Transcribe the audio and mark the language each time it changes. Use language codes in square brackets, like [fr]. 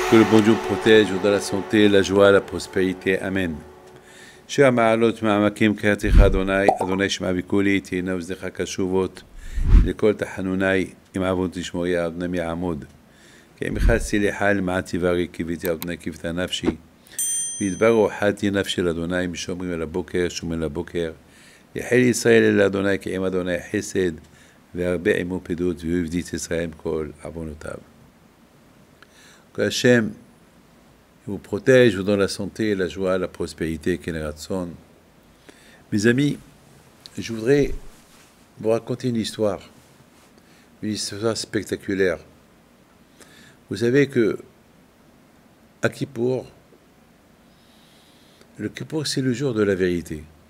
[fr] bon Dieu protège, vous donne la santé, la joie, la prospérité. Amen. [he] שיר המעלות מעמקים קראתך אדוני, אדוני שמע בקולי, תהיינה אוזניך קשובות לכל תחנוני, אם עוון תשמעי, אדוני יעמוד. כי אם יחסתי לך למען תברי קיוויתי, אדוני קיוותה נפשי. וידברו חלתי נפשי לאדוני, משומרים אל הבוקר, שומרים לבוקר. יחל ישראל אל אדוני, כי אם אדוני חסד, והרבה עמו פדות, והוא יבדי את ישראל כל עוונותיו. [fr] Que Hachem vous protège, vous donne la santé, la joie, la prospérité, Keneratson. Mes amis, je voudrais vous raconter une histoire spectaculaire. Vous savez que à Kippour, le Kippour c'est le jour de la vérité.